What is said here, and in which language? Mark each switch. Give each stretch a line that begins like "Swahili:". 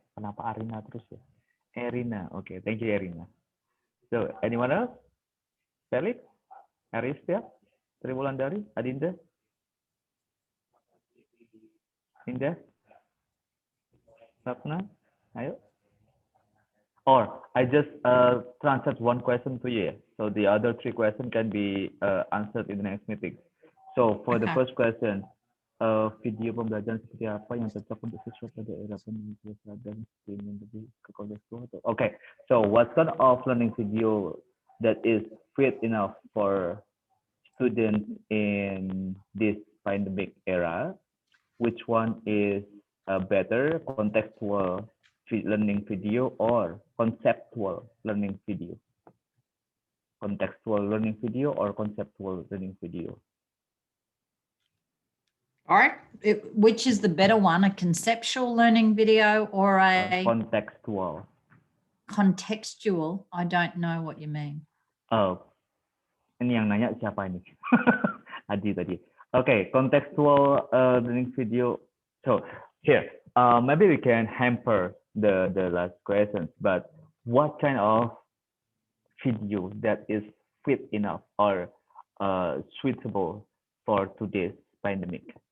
Indonesian: Kenapa Arina terus ya?
English: Erina. Okay, thank you, Erina. So, anyone else? Felix? Aristia? Sri Wulandari? Adinda?
Indonesian: Indah? Sapna? Ayo.
English: Or I just translate one question to you. So the other 3 questions can be answered in the next meeting. So for the Okay. first question,
Indonesian: video pembelajaran seperti apa yang cocok untuk siswa pada era pandemi dan streaming lebih ke kontekstual?
English: Okay, so what kind of learning video that is fit enough for students in this pandemic era? Which one is better, contextual learning video or conceptual learning video? Contextual learning video or conceptual learning video? All right. Which is the better one, a conceptual learning video or a Contextual. contextual? I don't know what you mean.
Indonesian: Oh, ini yang nanya siapa ini? Adi tadi.
English: Okay, contextual learning video. So here, maybe we can hamper the last questions, but what kind of video that is fit enough or suitable for today's pandemic?